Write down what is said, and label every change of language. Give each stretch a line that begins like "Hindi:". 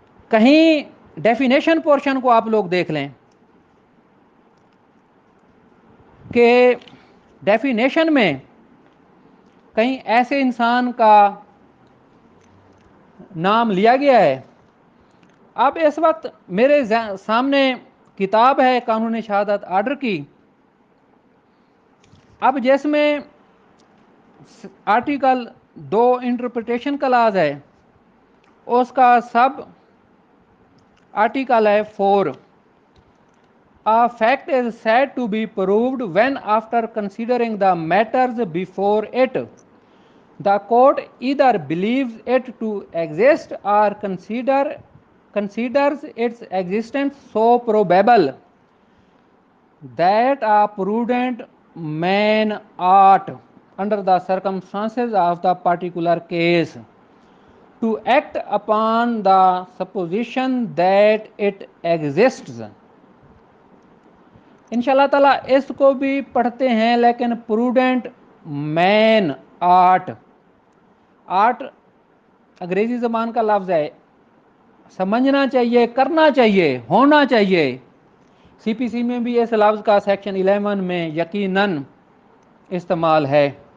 Urdu: کہیں definition portion کو آپ لوگ دیکھ لیں کہ ڈیفینیشن میں کہیں ایسے انسان کا نام لیا گیا ہے؟ اب اس وقت میرے سامنے کتاب ہے قانون شہادت آرڈر کی، اب جس میں آرٹیکل 2 انٹرپریٹیشن کلاز ہے، اس کا سب آرٹیکل ہے 4.
English: A fact is said to be proved when, after considering the matters before it, the court either believes it to exist or considers its existence so probable that a prudent man ought, under the circumstances of the particular case, to act upon the supposition that it exists.
Urdu: انشاءاللہ تعالیٰ اس کو بھی پڑھتے ہیں، لیکن prudent مین art, art انگریزی زبان کا لفظ ہے، سمجھنا چاہیے، کرنا چاہیے، ہونا چاہیے. سی پی سی میں بھی اس لفظ کا سیکشن 11 میں یقیناً استعمال ہے.